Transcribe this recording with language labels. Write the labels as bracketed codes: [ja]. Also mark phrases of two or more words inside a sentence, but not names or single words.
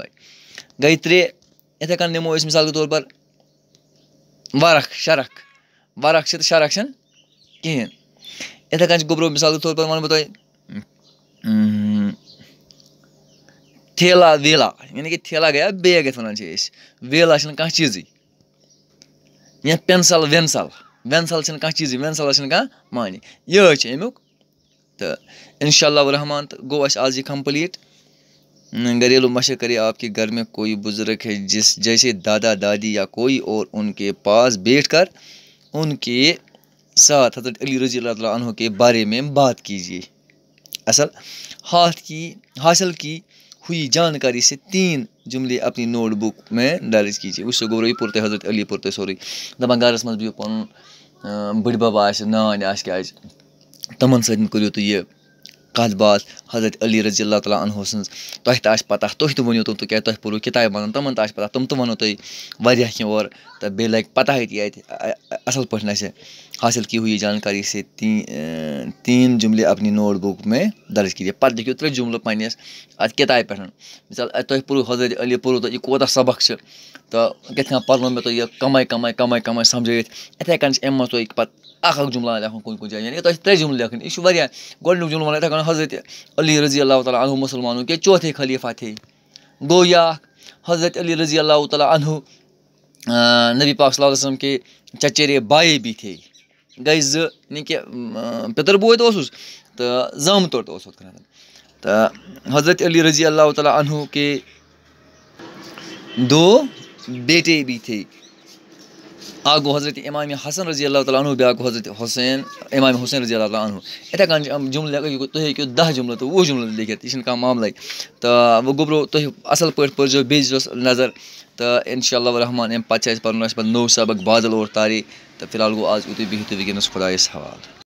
[ks] گٔے 3. یِتھَے کٔنۍ نِمو أسۍ [ur] مِثال کے طور پر [ks] وَرَق شَرَق. وَرَق چھِ تہٕ شَرَق چھِنہٕ کِہیٖنۍ. یِتھَے کٔنۍ چھِ گُبرو [ur] مِثال کے طور پر [ks] وَنہٕ بہٕ تۄہہِ تھیلا ویلا. یعنی کہِ تھیلا گٔیا بیگ یَتھ وَنان چھِ أسۍ. ویلا چھِنہٕ کانٛہہ چیٖزٕے. یا پٮ۪نسَل وٮ۪نسَل. وٮ۪نسَل چھِنہٕ کانٛہہ چیٖزٕے. وٮ۪نسَلَس چھِنہٕ کانٛہہ معنی. یِہوٚے چھِ اَمیُک. تہٕ [ar] اِنشاء اللہ الرحمان [ks] تہٕ گوٚو اَسہِ آز یہِ کَمپٕلیٖٹ. [ur] گھریلو مشق کرے آپ کے گھر میں کوئی بزرگ ہے جیسے دادا دادی یا کوئی اور ان کے پاس بیٹھ کر ان کے ساتھ حضرت علی [ar] رضی اللہ تعالیٰ عنہ [ur] کے بارے میں بات کیجیے. حاصل کی ہوئی جانکاری سے 3 جملے اپنی نوٹ بک میں درج کیجیے. [ks] وٕچھ سا گوٚو یہِ پوٚر تۄہہِ حضرت علی پوٚر تۄہہِ سورُے. دَپان گَرَس منٛز بِہِو پَنُن بٕڈِ بَب آسہِ نانۍ آسہِ کیٛاہ آسہِ تِمَن سۭتۍ کٔرِو تُہۍ یہِ کَتھ باتھ حضرت علی [ar] رضی اللہ تعالیٰ عنہ [ks] سٕنٛز. تۄہہِ تہِ آسہِ پَتہ تُہۍ تہِ ؤنِو تِم تِکیٛازِ تۄہہِ پوٚرُو کِتابہِ وَنان تِمَن تہِ آسہِ پَتہ تِم تہِ وَنو تۄہہِ واریاہ کینٛہہ اورٕ تہٕ بیٚیہِ لَگہِ پَتہ تہِ اَتہِ اَصٕل پٲٹھۍ اَسہِ. [ur] حاصل کی ہوئی جانکاری سے 3 جملے اپنی نوٹ بک میں درج کیجیے. [ks] پَتہٕ لیکھِو 3 جملہٕ پنٛنِس اَتھ کِتابہِ پٮ۪ٹھ. مِثال تۄہہِ پوٚرُو حضرت علی پوٚرُو تۄہہِ یہِ کوتاہ سبق چھِ تہٕ کِتھ کٔنۍ پَرنو مےٚ تۄہہِ یہِ کَمَے سَمجھٲیِتھ. یِتھَے کٔنۍ چھِ اَمہِ منٛز تۄہہِ پَتہٕ اَکھ جُملہ لیکھُن کُنہِ جایہِ. یعنی کہِ تۄہہِ چھِ 3 جملہٕ لیکھٕنۍ. یہِ چھُ واریاہ گۄڈنیُک جملہٕ وَنان یِتھَے کٔنۍ [ur] حضرت علی [ar] رضی اللہ تعالیٰ عنہ [ur] مُسلمانوں کے چوتھے خلیفہ تھے. [ks] گوٚو یہِ اَکھ. [ur] حضرت علی [ar] رضی اللہ تعالیٰ عنہ [ur] نبی پاک [ar] صلی اللہ علیہ وسلم [ur] کے چچیرے بھائی بھی تھے. [ks] گٔے 2. یعنی کہِ پِتٕر بوے تہِ اوسُس تہٕ زامتُر تہِ اوس ہُتھ کٔنٮ۪تھ. [ur] تہٕ حضرت علی [ar] رضی اللہ تعالیٰ عنہ [ur] کے 2 بیٹے بھی تھے. [ks] اَکھ گوٚو حضرت امام حسن [ar] رضی اللہ تعالیٰ عنہ [ks] بیٛاکھ گوٚو حضرت امام حسین [ar] رضی اللہ تعالیٰ عنہ. [ks] یِتھَے کٔنۍ چھِ یِم جملہٕ تُہۍ ہیٚکِو 10 جملہٕ تہٕ 20 جملہٕ لیکھِتھ. یہِ چھِنہٕ کانٛہہ معاملَے. تہٕ وۄنۍ گُبرو تُہۍ اَصٕل پٲٹھۍ پٔرۍزیو بیٚیہِ دِیٖزیوس نظر تو [ar] انشاءاللہ الرحمٰن [ks] اَمہِ پَتہٕ چھِ اَسہِ پَرُن اَسہِ پَتہٕ نوٚو سبق [ur] بادل اور تارے [ks] تہٕ فِلحال گوٚو آز یُتُے بِہِو تُہۍ وٕنکٮ۪نَس خۄدایَس حوالہٕ.